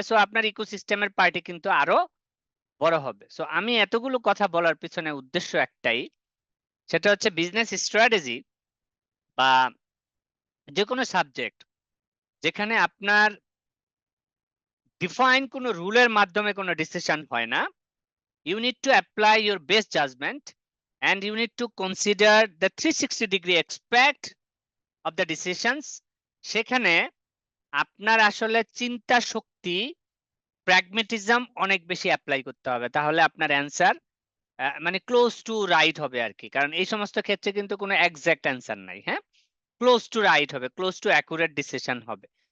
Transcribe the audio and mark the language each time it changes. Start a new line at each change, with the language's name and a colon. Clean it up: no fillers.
Bangla: So আপনার ইকোসিস্টেমের party কিন্তু আরো বড় হবে। সো আমি এতগুলো কথা বলার পিছনে উদ্দেশ্য একটাই, সেটা হচ্ছে বিজনেস স্ট্র্যাটেজি বা যে কোনো সাবজেক্ট যেখানে আপনার ডিফাইন কোনো রুলের মাধ্যমে কোনো ডিসিশন হয় না।
English: You need to apply your best judgment and you need to consider the 360-degree aspect of the decisions.
Bangla: সেখানে আপনার আসলে চিন্তা শক্তি, প্র্যাগমেটিজম অনেক বেশি অ্যাপ্লাই করতে হবে, তাহলে আপনার অ্যান্সার মানে ক্লোজ টু রাইট হবে আর কি। কারণ এই সমস্ত ক্ষেত্রে কিন্তু কোনো এক্সাক্ট অ্যান্সার নাই, হ্যাঁ, ক্লোজ টু রাইট হবে, ক্লোজ টু অ্যাকুরেট ডিসিশন হবে।